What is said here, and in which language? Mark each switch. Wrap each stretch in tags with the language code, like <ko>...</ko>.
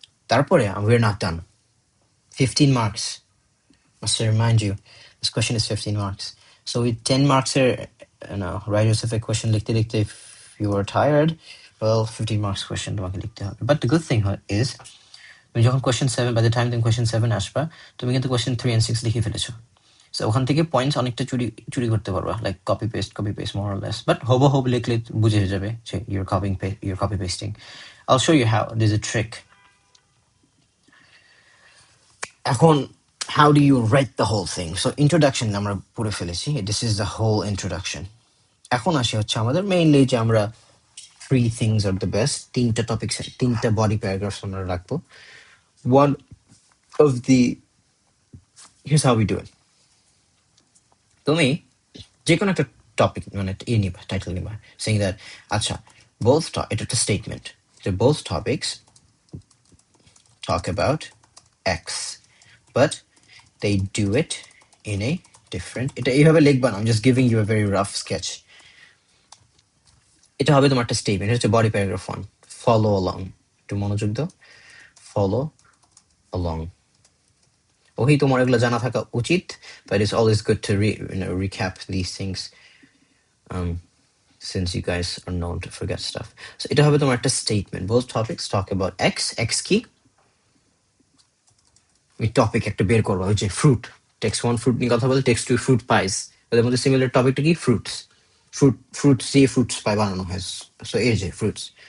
<en>তারপরে we're not done. 15 marks. Must remind you, this question is 15 marks. So with 10 marks here, write yourself a question</en> <bn>লিখতে লিখতে,</bn> <en>if you are tired, well, 15 marks question</en> <bn>তোমাকে লিখতে হবে।</bn> <en>But the good thing is, তুমি যখন question 7, by the time তুমি question 7 আসবা, তুমি কিন্তু question 3 and 6 লিখে ফেলেছো। So</en> <bn>ওখান থেকে পয়েন্টস অনেকটা চুরি করতে পারবা,</bn> <en>Like copy paste more or less, but হুবহু লিখলে বুঝে যাবে যে you're copy pasting. I'll show you how. There's a trick. এখন how do you write the whole thing? So introduction</en> <bn>আমরা পড়ে ফেলেছি,</bn> <en>this is the whole introduction.</en> <bn>এখন আসি হচ্ছে আমাদের মেইনলি যে আমরা</bn> <en>3 things are the best,</en> <bn>তিনটা টপিকস, তিনটা বডি প্যারাগ্রাফস আমরা রাখবো। One of the</bn> <en>here's how we do it.</en> <bn>তুমি যে কোনো একটা টপিক মানে নিবা, টাইটেল নিবা,</bn> <en>saying that আচ্ছা এটা একটা স্টেটমেন্ট যে both topics talk about X, but they do it in a different,</en> <bn>এটা এইভাবে লিখবা না,</bn> <en>I'm just giving you a very rough sketch.</en> <bn>এটা হবে তোমার একটা স্টেটমেন্ট, এটা হচ্ছে বডি প্যারাগ্রাফ 1, ফলো along, একটু মনোযোগ দাও, ফলো along. ওহি তোমার এগুলো জানা থাকা উচিত,</bn> <en>but it's always good to recap these things since you guys are known to forget stuff. So এটা হবে তোমার একটা statement. Both topics talk about X কি?</en> <bn>ওই টপিক একটা বের করবা, ওই যে ফ্রুট, টেক্সট 1 ফ্রুট নিয়ে কথা বলে, টেক্সট 2 ফ্রুট পাইস, ওদের মধ্যে সিমিলার টপিকটা কি? ফ্রুটস। ফ্রুটস দিয়ে ফ্রুটস পাই বানানো হয়, সো এই যে ফ্রুটস।</bn>